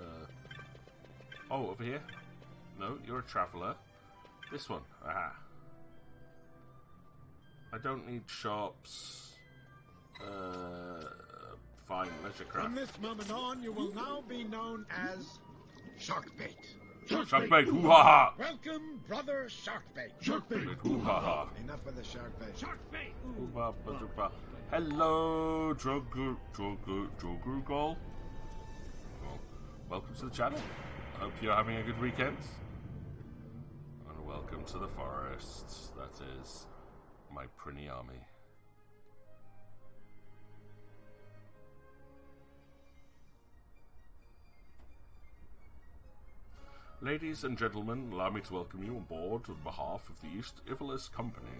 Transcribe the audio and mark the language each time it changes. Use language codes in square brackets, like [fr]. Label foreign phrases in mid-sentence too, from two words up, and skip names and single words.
[en] Oh, over here? No, you're a traveller. This one. Aha. I don't need shops. Fine, leisure craft. From this moment on, you will now be known as Sharkbait. Sharkbait, hoo-ha-ha! Welcome, brother Sharkbait. Sharkbait, hoo-ha-ha! Enough of the Sharkbait. Sharkbait! Hoo-ha-ba-doo-ba. Hello, Drogu Gol. Well, welcome to the channel. I hope you're having a good weekend. And welcome to the forest. That is my Prinny army. Ladies and gentlemen, allow me to welcome you on board on behalf of the East Ivalis Company.